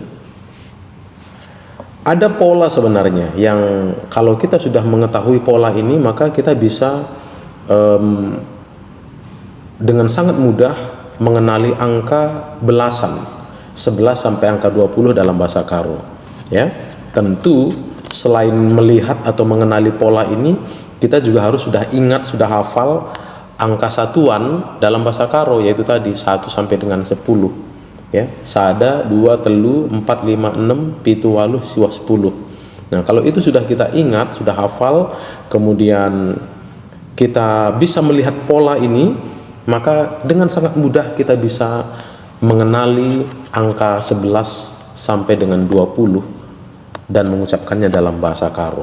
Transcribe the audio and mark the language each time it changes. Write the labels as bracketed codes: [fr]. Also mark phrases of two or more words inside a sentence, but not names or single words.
[id] Ada pola sebenarnya yang kalau kita sudah mengetahui pola ini, maka kita bisa dengan sangat mudah mengenali angka belasan 11 sampai angka 20 dalam bahasa Karo ya. Tentu selain melihat atau mengenali pola ini, kita juga harus sudah ingat, sudah hafal angka satuan dalam bahasa Karo, yaitu tadi 1 sampai dengan 10 ya. [btx] Sada, dua, telu, empat, lima, enam, pitu, waluh, siwah, 10. [id] Nah, kalau itu sudah kita ingat, sudah hafal, kemudian kita bisa melihat pola ini, maka dengan sangat mudah kita bisa mengenali angka 11 sampai dengan 20 dan mengucapkannya dalam bahasa Karo.